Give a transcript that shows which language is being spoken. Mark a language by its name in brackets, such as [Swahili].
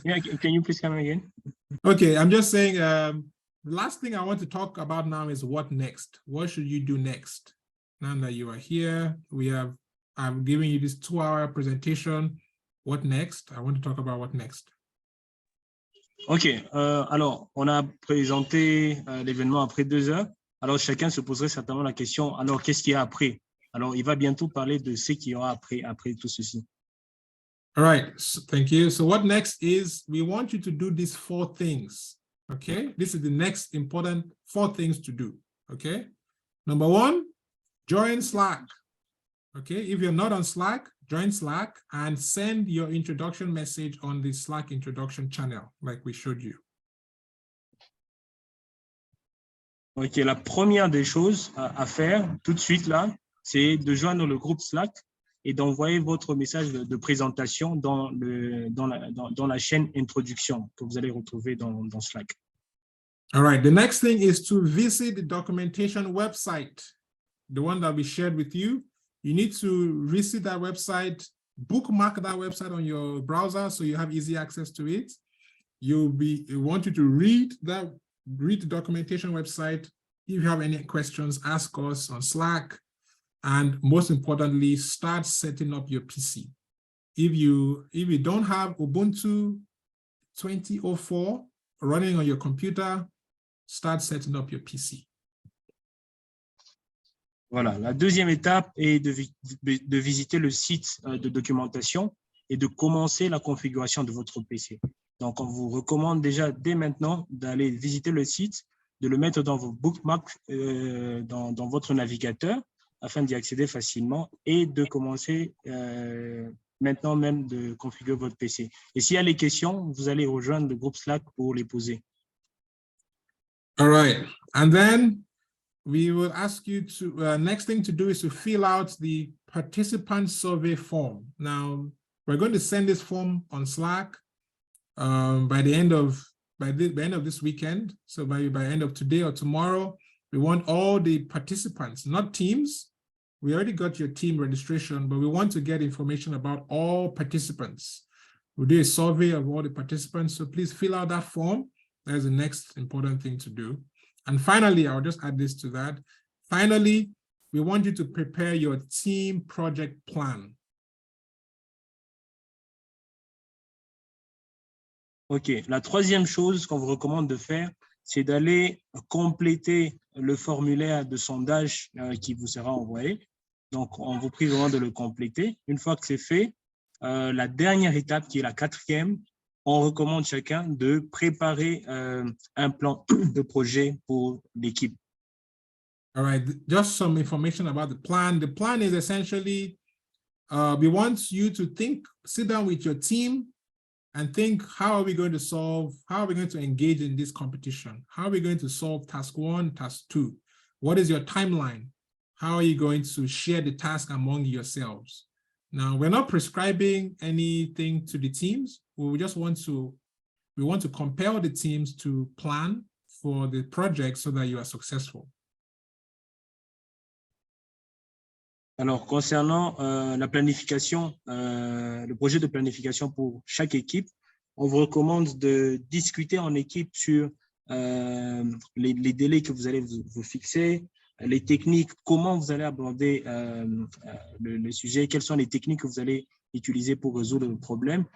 [English] Yeah, can you please come again? Okay, I'm just saying, the last thing I want to talk about now is what next? What should you do next? Now that you are here, I'm giving you this 2-hour presentation. What next? I want to talk about what next. [French] Ok, alors on a présenté l'événement après 2 heures. Alors chacun se poserait certainement la question, alors qu'est-ce qu'il y a après? Alors il va bientôt parler de ce qu'il y aura après tout ceci. [English] All right, so, thank you. So what next is, we want you to do these 4 things, okay? This is the next important 4 things to do, okay? Number 1, join Slack, okay? If you're not on Slack, join Slack and send your introduction message on the Slack introduction channel, like we showed you. Ok, la première des choses à faire tout de suite là, c'est de joindre le groupe Slack et d'envoyer votre message de présentation dans la chaîne introduction que vous allez retrouver dans Slack. All right, the next thing is to visit the documentation website, the one that we shared with you. You need to visit that website, bookmark that website on your browser so you have easy access to it. We want you to read the documentation website. If you have any questions, ask us on Slack. And most importantly, start setting up your PC. If you don't have Ubuntu 20.04 running on your computer, start setting up your PC. [French] Voilà, la deuxième étape est de visiter le site de documentation et de commencer la configuration de votre PC. Donc, on vous recommande déjà dès maintenant d'aller visiter le site, de le mettre dans vos bookmarks, dans votre navigateur, afin d'y accéder facilement et de commencer maintenant même de configurer votre PC. Et s'il y a les questions, vous allez rejoindre le groupe Slack pour les poser. [English] All right, and then we will ask you to, next thing to do is to fill out the participant survey form. Now, we're going to send this form on Slack by the end of this weekend. So by end of today or tomorrow, we want all the participants, not teams. We already got your team registration, but we want to get information about all participants. We'll do a survey of all the participants. So please fill out that form. That's the next important thing to do. And finally, I'll just add this to that. Finally, we want you to prepare your team project plan. OK. [French] La troisième chose qu'on vous recommande de faire, c'est d'aller compléter le formulaire de sondage qui vous sera envoyé. Donc, on vous prie vraiment de le compléter. Une fois que c'est fait, la dernière étape, qui est la quatrième, on recommande chacun de préparer un plan de projet pour l'équipe. [English] All right, just some information about the plan. The plan is essentially, we want you to sit down with your team and think, how are we going to engage in this competition? How are we going to solve task 1, task 2? What is your timeline? How are you going to share the task among yourselves? Now, we're not prescribing anything to the teams. We want to compel the teams to plan for the project so that you are successful. [French] Alors, concernant la planification, le projet de planification pour chaque équipe, on vous recommande de discuter en équipe sur les délais que vous allez vous fixer, les techniques, comment vous allez aborder le sujet, quelles sont les techniques que vous allez utiliser pour résoudre le problème.